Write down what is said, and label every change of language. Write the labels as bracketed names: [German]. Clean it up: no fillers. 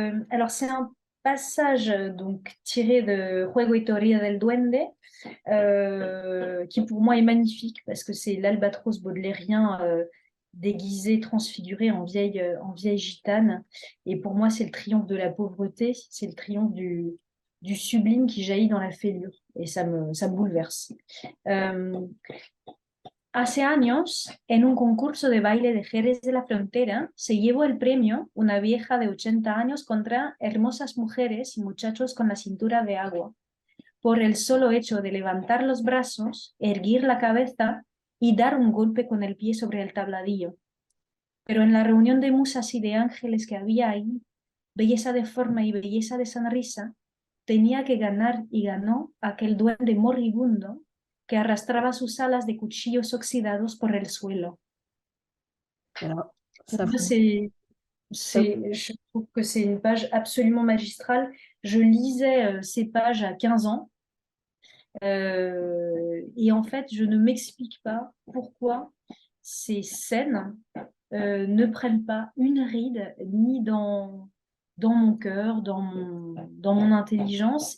[French] Alors, c'est un passage donc tiré de Juego y Teoría del Duende, qui pour moi est magnifique parce que c'est l'albatros baudelairien déguisé, transfiguré en vieille gitane. Et pour moi, c'est le triomphe de la pauvreté, c'est le triomphe du sublime qui jaillit dans la fêlure. Et ça me bouleverse. [Spanish] Euh, Hace años, en un concurso de baile de Jerez de la Frontera, se llevó el premio una vieja de 80 años contra hermosas mujeres y muchachos con la cintura de agua, por el solo hecho de levantar los brazos, erguir la cabeza y dar un golpe con el pie sobre el tabladillo. Pero en la reunión de musas y de ángeles que había ahí, belleza de forma y belleza de sonrisa, tenía que ganar y ganó aquel duende moribundo que arrastraba sus alas de cuchillos oxidados por el suelo. [French] alors Pour ça moi, vous... je trouve que c'est une page absolument magistrale. Je lisais ces pages à 15 ans et en fait, je ne m'explique pas pourquoi ces scènes ne prennent pas une ride ni dans mon cœur, dans mon intelligence.